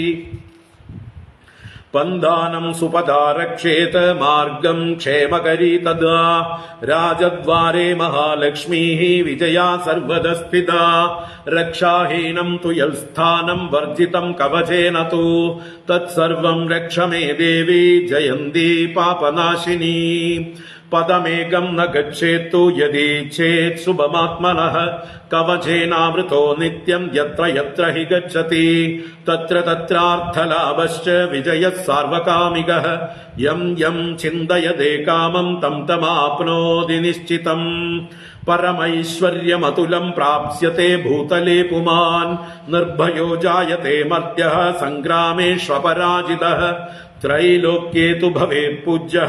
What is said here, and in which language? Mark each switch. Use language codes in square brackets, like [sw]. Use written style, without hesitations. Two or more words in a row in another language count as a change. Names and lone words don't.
[sa] पन्दानं सुपदा रक्षेत मार्गं क्षेमकरी तदा राजद्वारे महालक्ष्मीः विजया सर्वदा स्थिता रक्षाहीनं तु यत्स्थानं वर्जितं कवचेन तु तत्सर्वं रक्ष मे देवी जयन्ती पापनाशिनी പദമേകം ന ഗച്ഛേത്തു യദീച്ഛേത് ശുഭമാത്മനഃ കവചേനാവൃതോ നിത്യം യത്ര യത്ര ഹി ഗച്ഛതി തത്ര തത്രാർത്ഥലാഭശ്ച വിജയഃ സാർവകാമികഃ യം യം ചിന്തയതേ കാമം തം തമാപ്നോതി നിശ്ചിതം പരമൈശ്വര്യമതുലം പ്രാപ്സ്യത്തെ ഭൂതലേ പുമാൻ നിർഭയോ ജായത്തെ മർത്യഃ സംഗ്രാമേഷ്വപരാജിതഃ ത്രൈലോക്യേ തു ഭവേത് പൂജ്യഃ